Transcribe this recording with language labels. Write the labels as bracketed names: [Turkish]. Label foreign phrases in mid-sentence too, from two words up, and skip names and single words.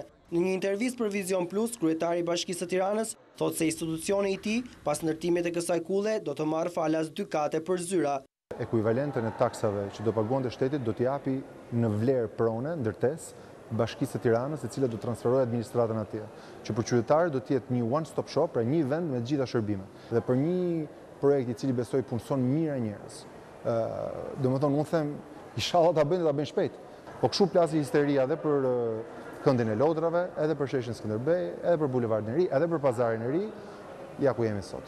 [Albanian] Në një intervistë për Vizion Plus, kryetari i Bashkisë së Tiranës thotë se institucioni i tij, pas ndërtimit të kësaj kulle, do të marrë falas 2 kate për zyra. Ekuivalentën e taksave që do paguante shteti do t'i japi në vlerë prone, ndërtesë, Bashkisë së Tiranës, e cila do transferohet administratën atje. Që për qytetarët do të jetë një [English] one-stop shop, [Albanian] pra një vend me të gjitha shërbimet. Dhe për një projekt i cili besoj punson mirë njerëz. Domethënë unë them, inshallah ta bëjnë shpejt. Po kështu plasi histeria edhe për këndin e Lodrave, edhe për sheshin Skënderbej, edhe për bulevardin e ri, edhe për pazarin e ri, ja ku jemi sot.